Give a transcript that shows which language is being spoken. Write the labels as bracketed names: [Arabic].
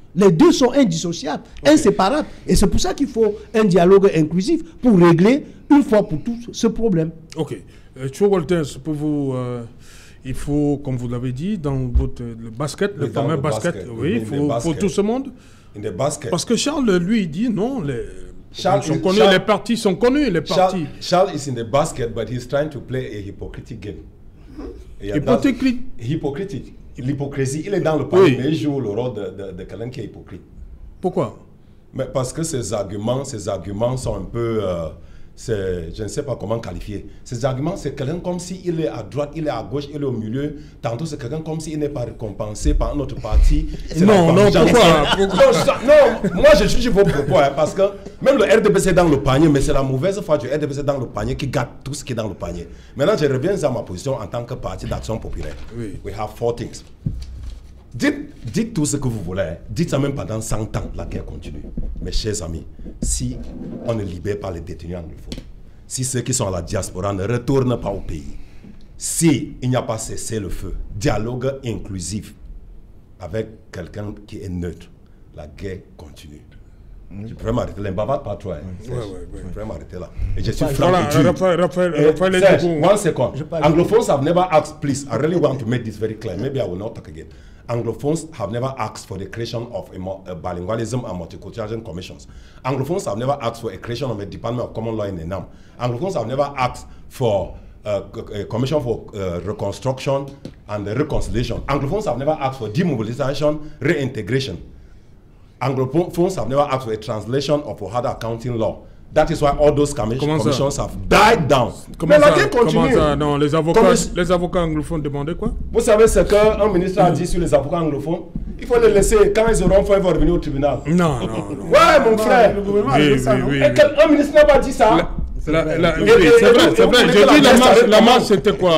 [French] Les deux sont indissociables, inséparables. Et c'est pour ça qu'il faut un dialogue inclusif pour régler une fois pour toutes ce problème. Ok. Cho Walters, pour vous, il faut, comme vous l'avez dit, dans le basket, le fameux basket, oui, il faut tout ce monde. Parce que Charles, lui, il dit non, les partis sont connus, les partis. [English] Charles is in the basket, but he's trying to play a hypocritic game. [French] Hypocritique. L'hypocrisie, il est dans le panier, mais il joue le rôle de quelqu'un qui est hypocrite. Pourquoi? Mais parce que ces arguments sont un peu... je ne sais pas comment qualifier. Ces arguments, c'est quelqu'un comme s'il est à droite, il est à gauche, il est au milieu. Tantôt, c'est quelqu'un comme s'il n'est pas récompensé par notre parti. Non, pourquoi? Non, moi je juge vos propos, parce que même le RDPC est dans le panier, mais c'est la mauvaise foi du RDPC dans le panier qui gâte tout ce qui est dans le panier. Maintenant, je reviens à ma position en tant que parti d'action populaire. Oui. [English] We have four things. [French] Dites tout ce que vous voulez. Dites ça même pendant 100 ans, la guerre continue. Mes chers amis, si on ne libère pas les détenus anglophones, si ceux qui sont à la diaspora ne retournent pas au pays, si il n'y a pas cessé le feu, dialogue inclusif avec quelqu'un qui est neutre, la guerre continue. Je pourrais m'arrêter là, pas toi. Je pourrais m'arrêter là. Et je suis franc. [English] One second. Anglophones have never asked, please, I really want to make this very clear. Maybe I will not talk again. Anglophones have never asked for the creation of a bilingualism and multiculturalism commissions. Anglophones have never asked for a creation of a Department of Common Law in Enam. Anglophones have never asked for a commission for reconstruction and reconciliation. Anglophones have never asked for demobilization, reintegration. Anglophones have never asked for a translation of OHADA accounting law. That is why all those commissions have died down. [French] Mais la guerre continue. Comment ça? Non, les avocats anglophones demandaient quoi? Vous savez ce qu'un ministre a dit sur les avocats anglophones? Il faut les laisser. Quand ils auront fait, ils vont revenir au tribunal. Non. Ouais, mon frère. Oui. Et un ministre n'a pas dit ça. C'est vrai. J'ai dit la marche, c'était quoi?